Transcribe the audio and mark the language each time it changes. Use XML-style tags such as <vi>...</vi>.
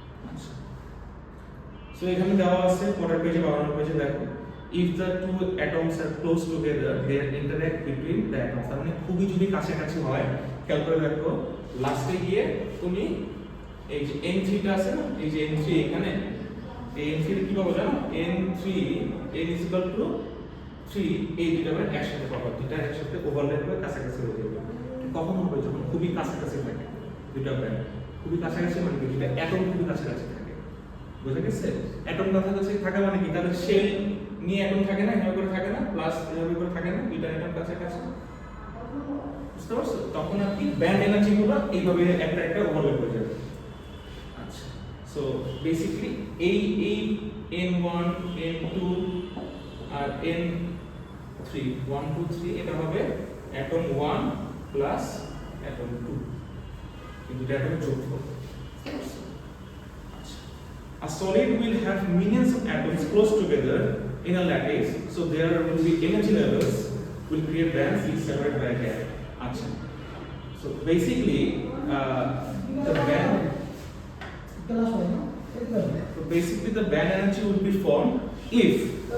<bn>আচ্ছা, সো এখানে দেওয়া আছে পরের পেজে, 52 পেজে দেখো,</bn> <en>if the two atoms are close together they interact between the atoms।</en> <bn>তার মানে খুবই যদি কাছাকাছি হয়, খেয়াল করে দেখো লাস্টে গিয়ে তুমি এই যে n3 টা আছে না, এই যে n3 এখানে, এই n3 কি পাবো জানো? n3 n = 3 এই দুটো ব্যান্ড একসাথে পাবো, দুটো একসাথে ওভারল্যাপ হয়ে কাছাকাছি হয়ে যাবে। কখন হবে? যখন খুবই কাছাকাছি থাকে দুটো ব্যান্ড। খুবই কাছাকাছি মানে কি? দুটো অ্যাটম খুবই কাছাকাছি থাকে, বুঝা গেছে? অ্যাটম কাছাকাছি থাকা মানে কি? তাদের শেল নিয়ে অ্যাটম থাকে না, এভাবে করে থাকে না, প্লাস এভাবে করে থাকে না, দুটো অ্যাটম কাছাকাছি, বুঝতে পারছো? তখন আর কি ব্যান্ড এনার্জি গুলো এইভাবে একটা একটা ওভারল্যাপ হয়ে যাবে। আচ্ছা, সো বেসিক্যালি এই n1 n2 আর n3 1 2 3 এটা হবে অ্যাটম 1 প্লাস অ্যাটম 2, কিন্তু এটা অ্যাটম যোগফল।</bn> <en>A solid will have millions of atoms close together in a lattice, so there will be energy levels will create bands each separated by a gap. Achha. So basically, the band. So basically, the band energy will be formed if.</en>